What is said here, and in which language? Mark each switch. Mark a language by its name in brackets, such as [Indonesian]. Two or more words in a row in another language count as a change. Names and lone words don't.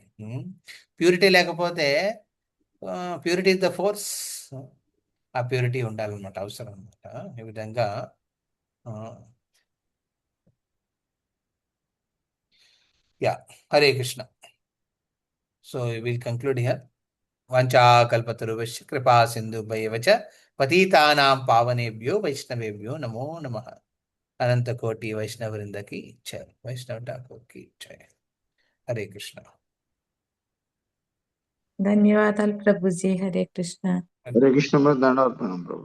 [Telugu] ప్యూరిటీ లేకపోతే, [English] purity is the force, [Telugu] ఆ ప్యూరిటీ ఉండాలన్నమాట, అవసరం అనమాట. ఈ విధంగా యా. హరే కృష్ణ. [English] So will conclude here. [Sanskrit] వాంఛాకల్పతరుభ్యశ్చ కృపా సింధుభ్యైవ చ పతితానాం పావనేభ్యో వైష్ణవేభ్యో నమో నమః. [Telugu] అనంత కోటి వైష్ణవృందకి జై. [Hindi] वैष्णव ठाकुर की जय. [Telugu] హరే కృష్ణ. ధన్యవాదాలు ప్రభుజీ. హరే కృష్ణ. హరే కృష్ణ. దండవత్నం ప్రభు.